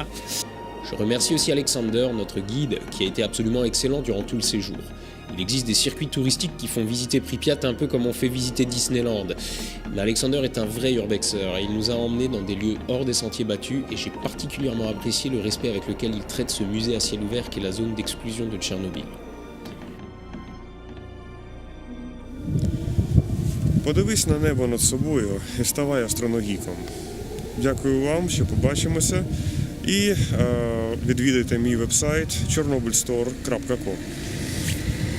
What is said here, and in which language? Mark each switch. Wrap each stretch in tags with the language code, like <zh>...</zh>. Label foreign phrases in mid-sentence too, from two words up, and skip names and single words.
<fr>Je remercie aussi Alexander, notre guide, qui a été absolument excellent durant tout le séjour. Il existe des circuits touristiques qui font visiter Pripyat un peu comme on fait visiter Disneyland. Mais Alexander est un vrai urbexer et il nous a emmenés dans des lieux hors des sentiers battus et j'ai particulièrement apprécié le respect avec lequel il traite ce musée à ciel ouvert qui est la zone d'exclusion de Tchernobyl.</fr> <uk>Подивись на небо над собою і ставай астроногіком. Дякую вам, що побачимося. І відвідайте мій вебсайт chernobylstore.com.</uk>